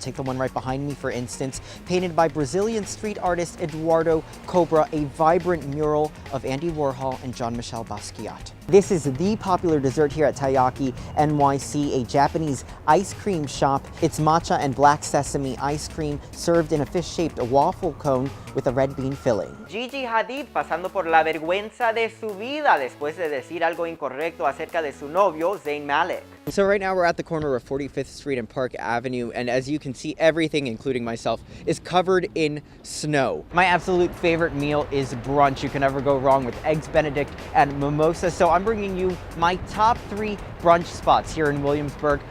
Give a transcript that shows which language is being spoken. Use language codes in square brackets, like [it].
[en] Take the one right behind me, for instance, painted by Brazilian street artist Eduardo Cobra, a vibrant mural of Andy Warhol and Jean-Michel Basquiat. This is the popular dessert here at Taiyaki NYC, a Japanese ice cream shop. It's matcha and black sesame ice cream served in a fish-shaped waffle cone with a red bean filling. [es] Gigi Hadid pasando por la vergüenza de su vida después de decir algo incorrecto acerca de su novio, Zayn Malik. [en] So right now we're at the corner of 45th Street and Park Avenue, and as you can see, everything, including myself, is covered in snow. My absolute favorite meal is brunch. You can never go wrong with Eggs Benedict and mimosa. So I'm bringing you my top 3 brunch spots here in Williamsburg.